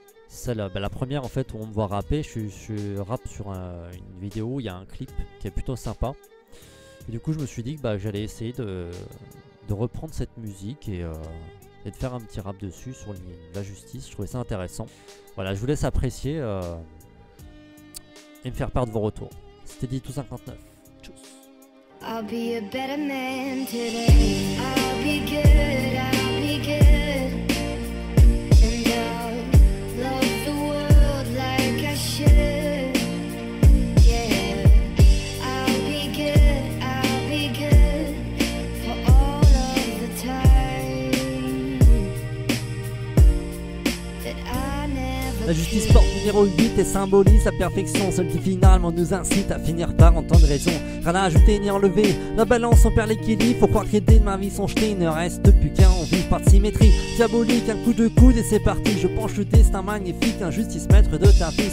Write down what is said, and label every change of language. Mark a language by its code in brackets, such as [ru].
[fr] Celle, bah, la première en fait où on me voit rapper. Je rappe sur une vidéo où il y a un clip qui est plutôt sympa. Et du coup, je me suis dit que bah, j'allais essayer de reprendre cette musique et de faire un petit rap dessus sur la justice. Je trouvais ça intéressant. Voilà, je vous laisse apprécier et me faire part de vos retours. C'était Titou59. Tchuss. [en] I'll be a better man today. I'll be good, I'll be good. And I'll love the world like I should. Yeah, I'll be good, I'll be good for all of the time that I never. [fr] La justice porte numéro 8 et symbolise la perfection, celle qui finalement nous incite à finir par entendre raison. Rien à ajouter ni enlever, la balance on perd l'équilibre. Faut croire que les dés de ma vie sont jetés, il ne reste plus qu'un envie, pas de symétrie. Diabolique, un coup de coude et c'est parti. Je penche le destin magnifique, un justice maître de ta vie.